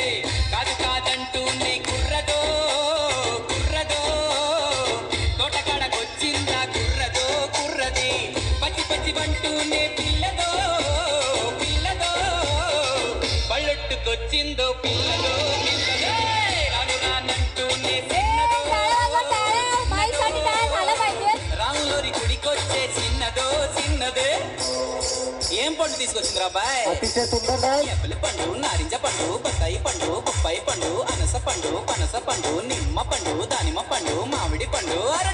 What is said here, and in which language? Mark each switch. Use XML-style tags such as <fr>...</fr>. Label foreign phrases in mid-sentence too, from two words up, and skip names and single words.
<te>కాదు కాదంటూనే కుర్రదో కుర్రదో తోటకాడకొచ్చిందా కుర్రదో కుర్రది. పచ్చి పచ్చి వంటూనే పిల్లదో పిల్లదో పళ్ళొట్టుకొచ్చిందో పిల్లదో పిల్లదో. రాను రానంటూనే చిన్నదో</te> <mr>माईसाठी टाळा झाला पाहिजे.</mr> <te>రాములోరి గుడికొచ్చే చిన్నదో చిన్నదే. ఏం పండు తీసుకొచ్చింది రాబాయ్?</te> <mr>अतिशय सुंदर डान्स.</mr> <te>యాపిల్ పండు నారింజ పండు బత్తాయి పండు బొప్పాయి పండు అనస పండు పనస పండు నిమ్మ పండు దానిమ్మ పండు మామిడి పండు</te>